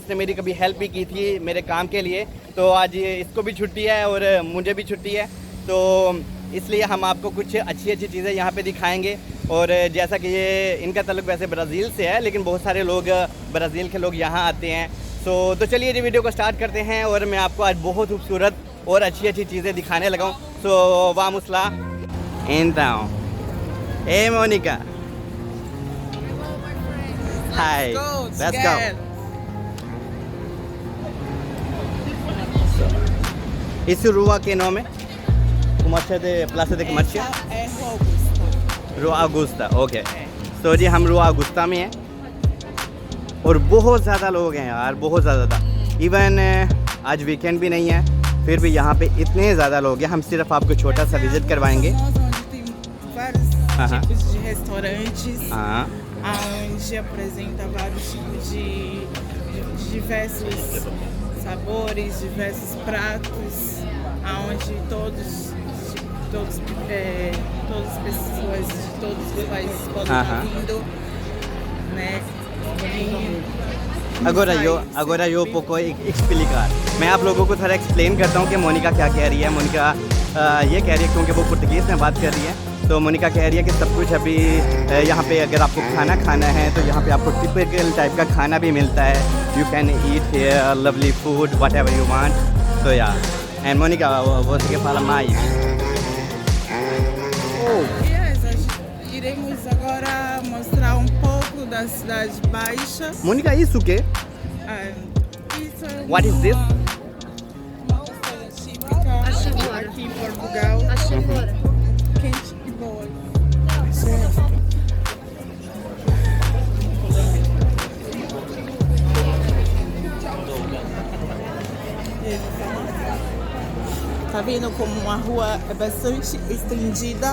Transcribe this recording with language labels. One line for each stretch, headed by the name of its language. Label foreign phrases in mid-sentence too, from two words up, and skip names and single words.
Hindi: इसने मेरी कभी हेल्प भी की थी मेरे काम के लिए, तो आज इसको भी छुट्टी है और मुझे भी छुट्टी है, तो इसलिए हम आपको कुछ अच्छी अच्छी चीज़ें यहाँ पे दिखाएंगे। और जैसा कि ये इनका ताल्लुक वैसे ब्राज़ील से है, लेकिन बहुत सारे लोग ब्राज़ील के लोग यहाँ आते हैं। तो चलिए ये वीडियो को स्टार्ट करते हैं और मैं आपको आज बहुत खूबसूरत और अच्छी अच्छी चीज़ें दिखाने लगा हूँ।
Portuguese: सो vamos lá então.
English: Hey Monica. Hi. Let's go.
Portuguese: Isso rua que nome? Comércio de Praça de Comércio? É Rua Augusta. Rua Augusta,
Hindi: ओके। तो जी हम रुआ अगुस्ता में हैं और बहुत ज़्यादा लोग हैं यार, बहुत ज़्यादा। इवन आज वीकेंड भी नहीं है, फिर भी यहाँ पे इतने ज़्यादा लोग हैं। हम सिर्फ आपको छोटा सा विज़िट करवाएंगे।
Portuguese: Vários tipos de restaurantes, onde apresenta vários tipos de diversos sabores, diversos pratos, onde todas as pessoas de todos os países podem estar vindo, né?
Hindi: अगर
Spanish: yo poco explicar
Hindi: मैं आप लोगों को थोड़ा एक्सप्लेन करता हूँ कि मोनिका क्या कह रही है। मोनिका ये कह रही है क्योंकि वो पुर्तगीज़ में बात कर रही है, तो मोनिका कह रही है कि सब कुछ अभी यहाँ पे अगर आपको खाना है तो यहाँ पे आपको टिपिकल टाइप का खाना भी मिलता है।
English: You can eat here lovely food whatever you want.
Hindi: तो या एंड
Portuguese: मोनिका você quer falar mais? Iremos agora mostrar um pouco da Cidade Baixa. Mônica, isso o quê? Isso é
English: What is this?
Portuguese: uma coisa típica aqui em Portugal. Quente e boa. Tá vendo como uma rua é bastante estendida?